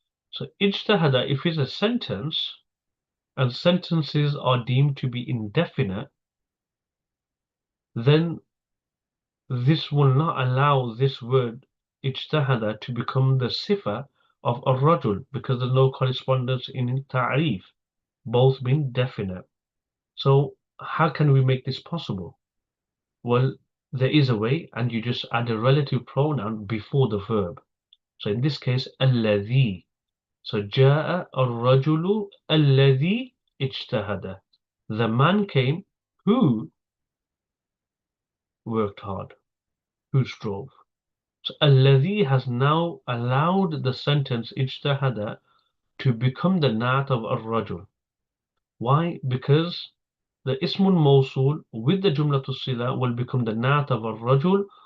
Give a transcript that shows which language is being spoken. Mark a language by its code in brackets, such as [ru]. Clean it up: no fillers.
[en] So ijtahada, if it's a sentence and sentences are deemed to be indefinite, then this will not allow this word ijtahada to become the sifa of ar-rajul, because there's no correspondence in ta'rif, both being definite. So how can we make this possible? Well, there is a way, and you just add a relative pronoun before the verb. So in this case, alladhi. [ar] So جاء الرجل الذي اجتهد. [en] The man came who worked hard, who strove. So الذي has now allowed the sentence اجتهد to become the naat of الرجل. Why? Because the ismun mawsul with the jumlatul sila will become the naat of الرجل.